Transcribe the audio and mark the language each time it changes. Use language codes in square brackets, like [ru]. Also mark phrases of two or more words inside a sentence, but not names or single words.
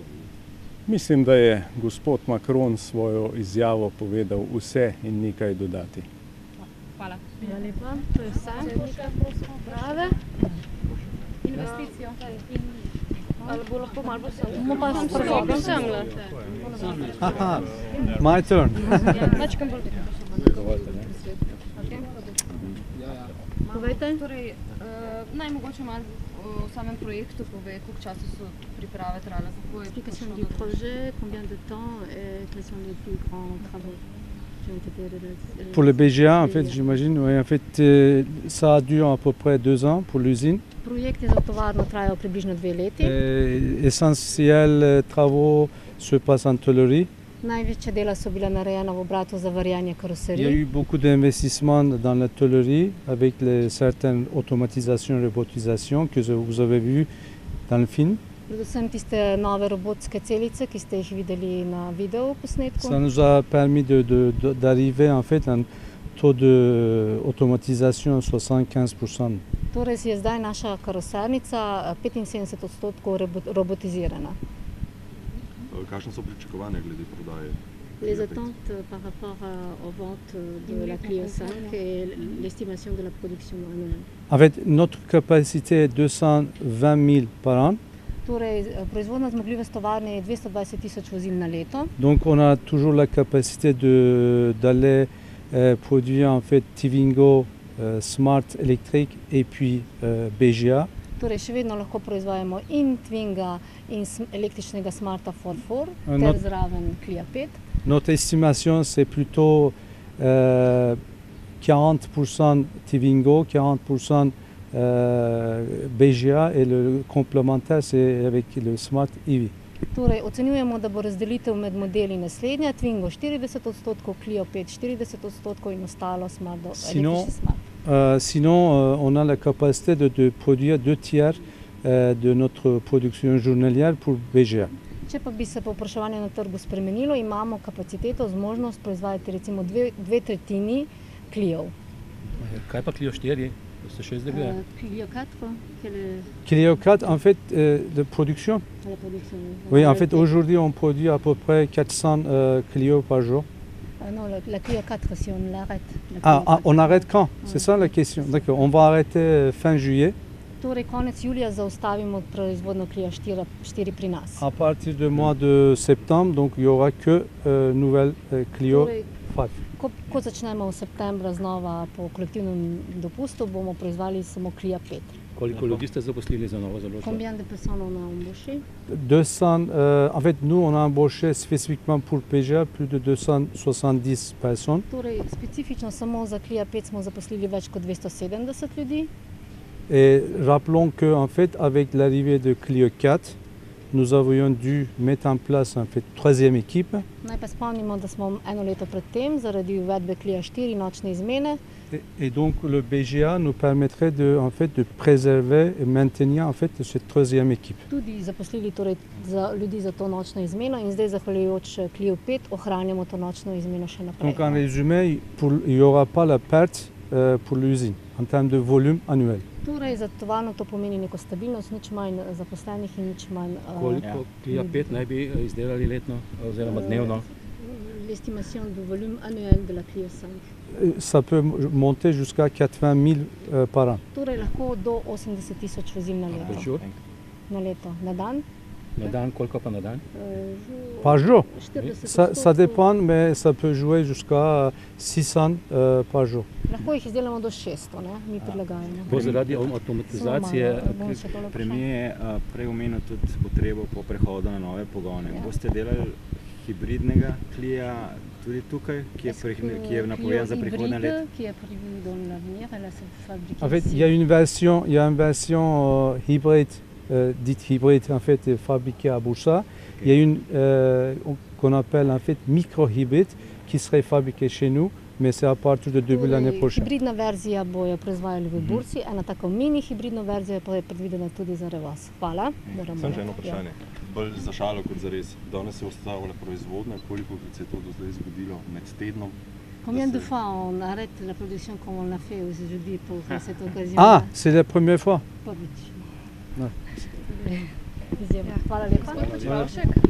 [sl] Mislim, da je gospod Macron svojo izjavo povedal vse in nekaj dodati. Hvala. Hvala lepa. To je vse. Prave. Investicijo. Ali bo lahko malo bolj sem? Bomo pa s prvogom semle. [en] My turn. [sl] Mačkam bolj. Povejte. Torej, naj mogoče malo o samem projektu pove, koliko časa so priprave trajale? [fr] Explication du projet, combien de temps et quels sont les plus grands travaux qui ont été réalisés? Pour le BGA, en fait, j'imagine, ouais, en fait, ça a duré à peu près 2 ans pour l'usine. [sl] Projekt je za tovarno trajal približno 2 leti. [fr] Essentiels travaux se passent en tôlerie. [sl] Največja dela so bila narejena v obratu za varjanje [fr] Il y a [sl] karoserij. [fr] eu beaucoup d'investissements dans la tôlerie avec certaines automatisations et robotisations que vous avez vues dans le film. [sl] Predvsem tiste nove robotske celice, ki ste jih videli na video posnetku. [fr] Ça nous a permis d'arriver en fait à un taux d'automatisation à 75%. [sl] Torej je zdaj naša karosernica 75% robotizirana. Kakšne so pričakovanja glede prodaje? [fr] Les attentes par rapport aux ventes de la Clio 5 et l'estimation de la production annuelle. En fait, notre capacité est 220 000 par an. [sl] Torej, proizvodna zmogljivost tovarne je 220.000 vozil na leto. [fr] Donc on a toujours la capacité d'aller produire en fait Twingo, Smart Electric et puis BGA. [sl] Torej, še vedno lahko proizvajamo in Twinga in električnega Smarta 4.4 ter Not- zraven Clio 5. [fr] Notre estimation c'est plutôt 40% Twingo, 40% BGA et le complémentaire c'est avec le Smart EV. [sl] Torej, ocenjujemo, da bo razdelitev med modeli naslednja: Twingo 40%, Clio 5 40% in ostalo Smart, električni Smart. [fr] Sinon, on a la capacité de produire 2 tiers de notre production journalière pour BGA. [sl] Če pa bi se povpraševanje na trgu spremenilo, imamo kapaciteto, zmožnost proizvajati recimo 2/3 Clio. Kaj pa Clio 4? Ste še izdelali? [fr] Clio 4, quelle est Clio 4, en fait, de production. la production? Oui, en fait, aujourd'hui, on produit à peu près 400 Clio par jour. Non, la Clio 4, si on l'arrête. la Clio Ah, 4. on arrête quand? C'est ça la question. D'accord, on va arrêter fin juillet. [sl] Torej, konec julija zaustavimo proizvodnjo Clio 4 pri nas. [fr] À partir du mois de septembre, donc il n'y aura que nouvelle Clio [sl] Torej, [fr] 5. [sl] ko začnemo v septembra znova po kolektivnem dopustu, bomo proizvali samo Clio 5. Koliko ljudi ste zaposlili za novo založbo? [fr] Combien de personnes on a embauché? 200, en fait, nous, on a embauché spécifiquement pour PGA plus de 270 personnes. [sl] Torej, specifično samo za Clio 5 smo zaposlili več kot 270 ljudi. [fr] Et rappelons qu'en fait, avec l'arrivée de Clio 4, nous avions dû mettre en place en fait 3e équipe. [sl] Naj pa spomnimo, da smo eno leto predtem zaradi uvedbe Clio 4 nočne izmene. [fr] Et donc le BGA nous permettrait en fait, de préserver et maintenir en fait, cette 3e équipe. [sl] Tudi zaposlili torej za ljudi za to nočno izmeno in zdaj zahvaljujoč Clio 5 ohranjamo to nočno izmeno še naprej. [fr] Donc en résumé, il n'y aura pas la perte pour l'usine en termes de volume annuel. [sl] Torej, za tovarno to pomeni neko stabilnost, nič manj zaposlenih in nič manj Koliko Clio 5 naj bi izdelali letno oziroma dnevno? [fr] l'estimation du volume annuel de la Clio 5. Ça peut monter jusqu'à 80 000 par an. [sl] Torej, lahko do 80.000 vozil na leto. [fr] Bonjour. [sl] Na leto, na dan. Na dan, koliko pa na dan? [fr] Par jour. 40%. Ça dépend, mais ça peut jouer jusqu'à 600 par jour. [sl] Lahko jih izdelamo do 600, ne? Mi prilagajamo. Bo zaradi avtomatizacije Bom še tole Premier je prej omenil tudi potrebo po prehodu na nove pogone. Ja. Boste delali hibridnega Clio tudi tukaj, ki je napovedan za prihodnje leto? [fr] Qui est prévu dans l'avenir, elle a cette fabriquée En fait, ici. il y a une version hybride, dite hybride en fait, fabriquée à Bursa. Il y a une qu'on appelle en fait micro-hybride qui serait fabriquée chez nous, mais c'est à partir de début de l'année [sl] Torej, [fr] prochaine. [sl] hibridna verzija bojo proizvajali v Bursi, ena tako mini hibridna verzija pa je predvidena tudi za Revoz. Hvala. Sam še eno vprašanje, bolj za šalo kot za res. Danes se je ustavila proizvodnja, koliko se je to do zdaj zgodilo med tednom? [fr] Combien de fois on arrête la production comme on l'a fait aujourd'hui pour cette occasion? Ah, c'est la première fois. [sl] Prvič. Ja. Izjemno. Hvala lepa. Počivalšek.